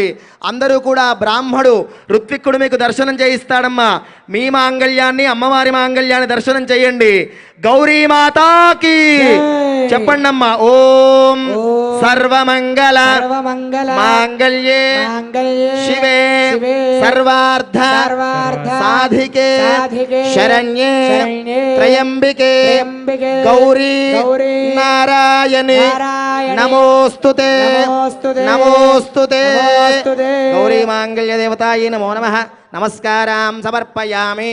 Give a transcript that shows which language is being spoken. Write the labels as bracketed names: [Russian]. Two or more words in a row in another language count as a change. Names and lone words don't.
[Telugu] అందరూ కూడా బ్రాహ్మడు ఋత్విక్కుడు మీకు దర్శనం చేయిస్తాడమ్మా. మీ మాంగళ్యాన్ని అమ్మవారి మాంగళ్యాన్ని దర్శనం చేయండి. గౌరీమాతాకి చెప్పండి అమ్మా. [Sanskrit] ఓం సర్వమంగళ మాంగళ్యే శివే సర్వార్థ सर्वार्थ साधिके साधिके शरण्ये शरण्ये त्र्यंबिके त्र्यंबिके गौरी गौरी नारायणे नारायणे नमोस्तुते नमोस्तुते नमोस्तुते नमोस्तुते गौरी मांगल्य देवतायै नमो नमः नमस्कारां समर्पयामि